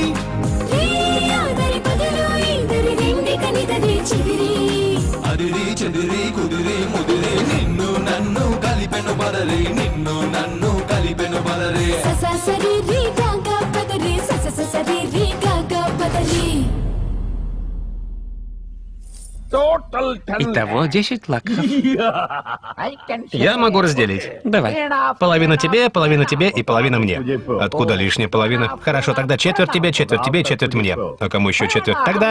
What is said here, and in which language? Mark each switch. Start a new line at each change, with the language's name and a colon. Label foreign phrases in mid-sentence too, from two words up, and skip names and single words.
Telugu: రే ఆదరి పదరు ఈదరి రెండి కనిదరి చిదిరి అదిరి చెదిరి కుదిరి ముదిరి నిన్ను నన్ను కలిపెను పదరి నిన్ను నన్ను కలిపెను పదరే ససరి రే గాగా పదరి ససరి రే గాగా పదరి
Russian: Итого 10 лакхов. Я могу разделить. Давай. Половина тебе и половина мне. Откуда лишняя половина? Хорошо, тогда четверть тебе, четверть мне. А кому еще четверть? Тогда...